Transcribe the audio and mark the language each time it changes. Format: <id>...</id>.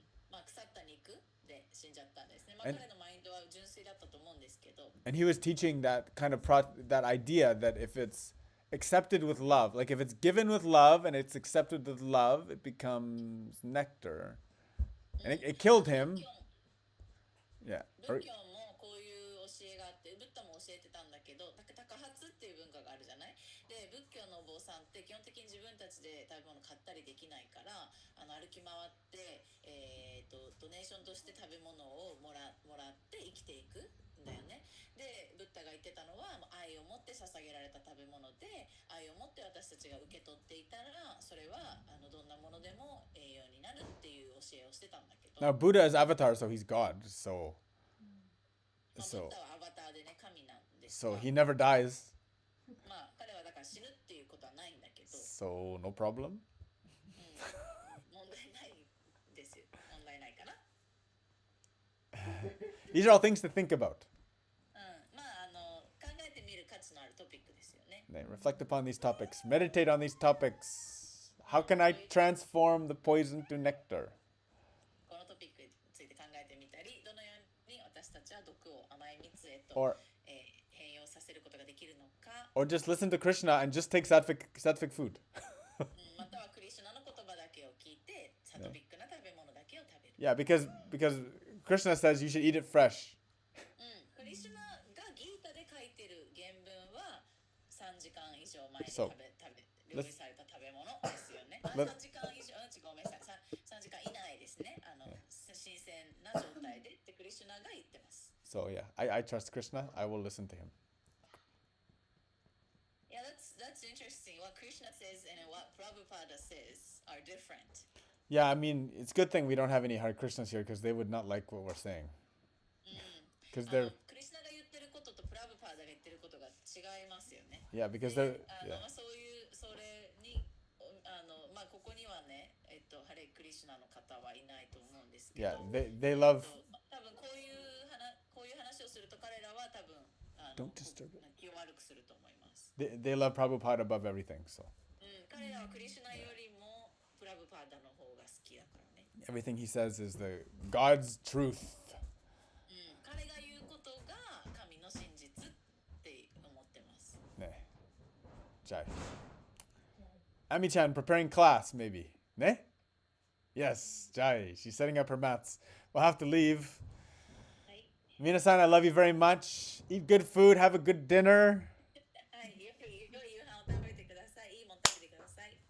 <ja>まあ腐った肉で死んじゃったんですね。まあ彼のマインドは純粋だったと思うんですけど。</ja> <en>And he was teaching that kind of that idea that if it's accepted with love, like if it's given with love and it's accepted with love, it becomes nectar. And it killed him. Yeah.</en> <ja>仏教もこういう教えがあって、ブッダも教えてたんだけど、高発っていう文化があるじゃない。で、仏教のお坊さんって基本的に自分たちで食べ物買ったりできないから、歩き回って、ドネーションとして食べ物をもらって生きていくんだよね。で、ブッダが言ってたのは、愛を持って捧げられた食べ物で、愛を持って私たちが受け取っていたら、それはどんなものでも栄養になるっていう教えをしてたんだけど。</ja> <en>Now Buddha is avatar, so he's God. So</en> <ja>ブッダはアバターでね、神なんですが。</ja> <en>he never dies.</en> <ja>まあ彼はだから死ぬっていうことはないんだけど、</ja> <en>So no problem.</en> <ja>問題ないですよ。問題ないかな。</ja> <en>These are all things to think about.</en> <ja>まあ考えてみる価値のあるトピックですよね。</ja> <en>Reflect upon these topics. Meditate on these topics. How can I transform the poison to nectar?</en> <ja>このトピックについて考えてみたり、どのように私たちは毒を甘い蜜へと、</ja> <en>Or</en> <ja>変容させることができるのか、</ja> <en>or just listen to Krishna and just take sattvic food.</en> <ja>またはクリシュナの言葉だけを聞いて、サトビックな食べ物だけを食べる。</ja> <en>Yeah, because Krishna says you should eat it fresh.</en> <ja>クリシュナがギータで書いてる原文は3時間以上前にそう料理された食べ物ですよね。3時間以上、ごめんなさい、3時間以内ですね。新鮮な状態でってクリシュナが言ってます。</ja> <en>So yeah, I trust Krishna. I will listen to him. Yeah, that's interesting. What Krishna says and what Prabhupada says are different. Yeah, I mean, it's a good thing we don't have any Hare Krishnas here because they would not like what we're saying. Because they're</en> <ja>クリシュナが言ってることとプラブパーダが言ってることが違いますよね。</ja> <en>yeah, because</en> <ja>で</ja> <en>they're yeah.</en> <ja>そういうそれにまあここにはね、ハレクリシュナの方はいないと思うんですけど、</ja> <en>Yeah, they love</en> <ja>多分こういう話をすると彼らは多分</ja> <en>Don't disturb it.</en> <ja>気を悪くすると思います。</ja> <en>they love Prabhupada above everything. So</en> <ja>彼らはクリシュナよりもプラブパーダの方が好きだからね。</ja> <en>everything he says is the God's truth.</en> <ja>彼が言うことが神の真実って思ってます。 Ne. Jai.</ja> <en>Ami-chan preparing class, maybe. Ne? Yes, Jai. She's setting up her mats. We'll have to leave. 皆さん、 I love you very much. Eat good food, have a good dinner.</en> <ja>はい、良い夕飯を食べてください。いいもの食べてください。</ja>